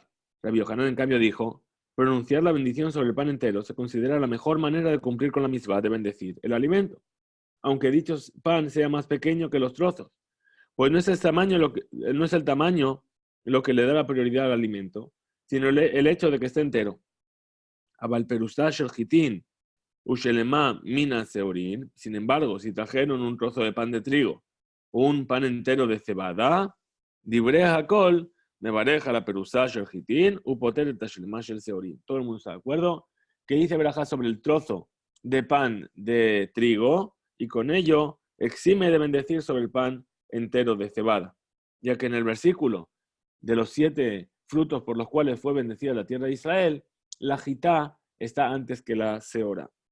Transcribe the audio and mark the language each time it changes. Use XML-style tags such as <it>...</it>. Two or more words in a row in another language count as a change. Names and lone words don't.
<es>Rabbi Yohanan, en cambio, dijo, pronunciar la bendición sobre el pan entero se considera la mejor manera de cumplir con la mitzvah de bendecir el alimento, aunque dicho pan sea más pequeño que los trozos. Pues no es el tamaño lo que le da la prioridad al alimento, sino el hecho de que esté entero.</es> <he>אבל פרוסה של חטין ושלמה של שעורין.</he> <es>Sin embargo, si trajeron un trozo de pan de trigo o un pan entero de cebada,</es> <he>דברי הכל מברך על הפרוסה של חטין ופוטר את השלמה של שעורין.</he> <es>Todo el mundo está de acuerdo que dice Berajá sobre el trozo de pan de trigo y con ello exime de bendecir sobre el pan entero de cebada, ya que en el versículo de los 7 frutos por los cuales fue bendecida la tierra de Israel, la jitá está antes que la seora.</es>